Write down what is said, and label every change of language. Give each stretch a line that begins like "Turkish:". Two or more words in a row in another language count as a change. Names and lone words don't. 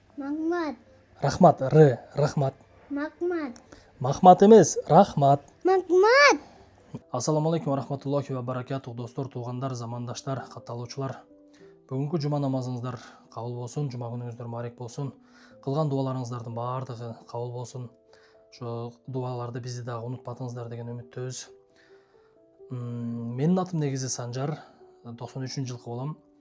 Kyrgyz: Магмат. Рахмат, рахмат. Магмат. Махмат эмес, рахмат. Магмат.
Arabic: السلام عليكم ورحمة الله وبركاته,
Kyrgyz: достор, туугандар, замандаштар, катталуучулар. Бүгүнкү жума намазыңыздар кабыл болсун, жума күнүңүздөр маарек болсун. Кылган дубаларыңыздардын баардыгы кабыл болсун. Ошо дубаларды бизди дагы унутпадыңыздар деген үмүттөбүз. Менин атым негизи Санжар, 93-жылкы болом.